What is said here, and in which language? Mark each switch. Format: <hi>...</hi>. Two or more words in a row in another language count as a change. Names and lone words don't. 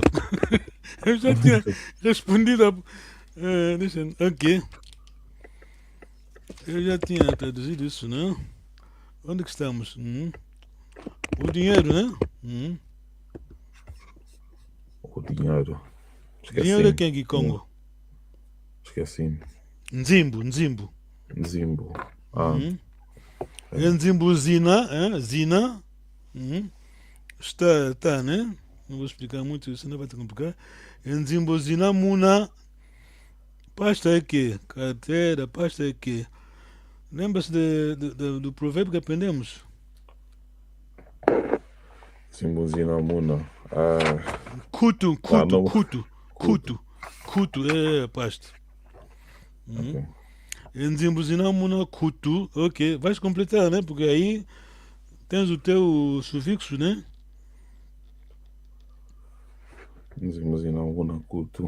<pt>Eu já tinha respondido a. Deixa. Ok. Eu já tinha traduzido isso, não? Onde que estamos? O dinheiro, né? O dinheiro. Dinheiro é Esqueci. quem aqui, Congo? Esqueci. Nzimbo. Zimbo.</pt> <kg>Nzimbo Zina, Zina.</kg> <pt>Está, né? Não vou explicar muito, isso não vai te complicar.</pt> <kg>Nzimbo Zina Muna.</kg> <pt>Pasta é que? Carteira, pasta é que? Lembra-se do provérbio que aprendemos?</pt> <kg>Zimbo Zinamuna.</kg> <pt>Kutu, não. Kutu é a pasta. Ok.</pt> <kg>Nzimbuzina Muna Kutu,</kg> <pt>ok. Vais completar, né? Porque aí tens o teu sufixo, né?</pt> <kg>Zimbo Zinamuna Kutu.</kg>